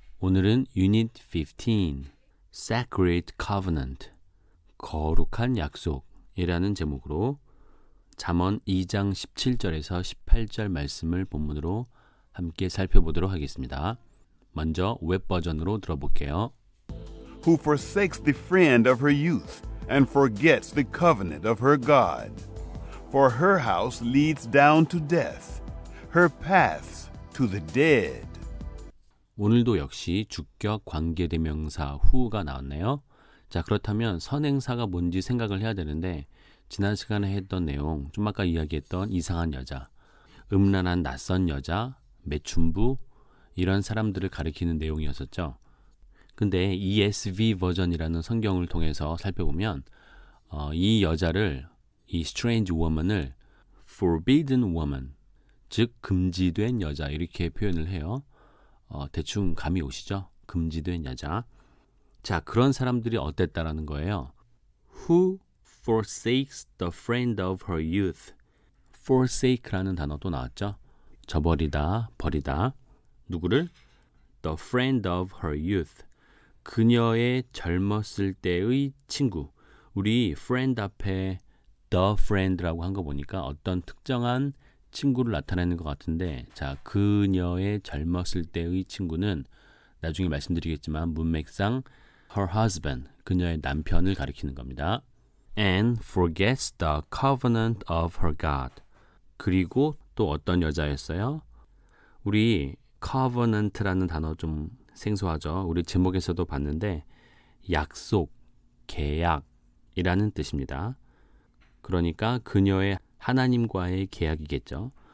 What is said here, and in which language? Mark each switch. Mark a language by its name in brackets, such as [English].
[Korean] 오늘은 Unit 15 [English] Sacred Covenant [Korean] 거룩한 약속이라는 제목으로 잠언 2장 17절에서 18절 말씀을 본문으로 함께 살펴보도록 하겠습니다. 먼저 웹 버전으로 들어볼게요. [English] Who forsakes the friend of her youth and forgets the covenant of her God. For her house leads down to death, her paths to the dead. [Korean] 오늘도 역시 주격 관계대명사 who가 나왔네요. 자, 그렇다면 선행사가 뭔지 생각을 해야 되는데 지난 시간에 했던 내용, 좀 아까 이야기했던 이상한 여자, 음란한 낯선 여자, 매춘부 이런 사람들을 가리키는 내용이었었죠. 근데 ESV 버전이라는 성경을 통해서 살펴보면 이 여자를, 이 [English] strange woman [Korean] 을 [English] forbidden woman, [Korean] 즉 금지된 여자 이렇게 표현을 해요. 대충 감이 오시죠? 금지된 여자. 자, 그런 사람들이 어땠다라는 거예요. [English] Who forsakes the friend of her youth. [Korean] forsake라는 단어도 나왔죠. 저버리다, 버리다. 누구를? [English] The friend of her youth. [Korean] 그녀의 젊었을 때의 친구. 우리 friend 앞에 [English] the friend [Korean] 라고 한 거 보니까 어떤 특정한 친구를 나타내는 것 같은데, 자, 그녀의 젊었을 때의 친구는 나중에 말씀드리겠지만 문맥상 [English] her husband, [Korean] 그녀의 남편을 가리키는 겁니다. [English] And forgets the covenant of her God. [Korean] 그리고 또 어떤 여자였어요? 우리 covenant라는 단어 좀 생소하죠? 우리 제목에서도 봤는데 약속, 계약이라는 뜻입니다. 그러니까 그녀의 하나님과의 계약이겠죠.